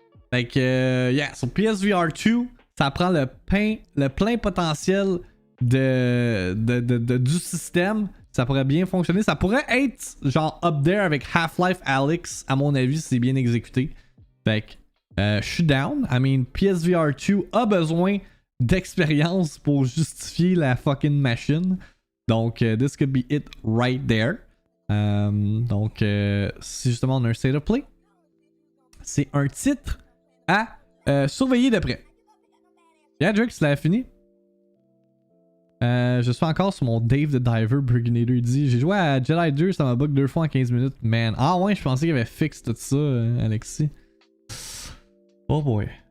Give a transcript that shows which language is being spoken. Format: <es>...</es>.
<fr>Fait que, yeah, sur PSVR 2, ça prend le plein potentiel du système. Ça pourrait bien fonctionner. Ça pourrait être genre up there avec Half-Life Alyx, à mon avis, si c'est bien exécuté. Fait que je suis down.</fr> <en>I mean,</en> <fr>PSVR 2 a besoin d'expérience pour justifier la fucking machine. Donc,</fr> <en>this could be it right there.</en> <fr>Donc, c'est justement on a un State of Play. C'est un titre à surveiller de près. Yeah, Drake, tu l'as fini? Je suis encore sur mon Dave the Diver. Burginator dit j'ai joué à Jedi 2, ça m'a bug 2 fois en 15 minutes. Man, ah ouais, je pensais qu'il avait fixé tout ça, Alexis. Oh boy.</fr>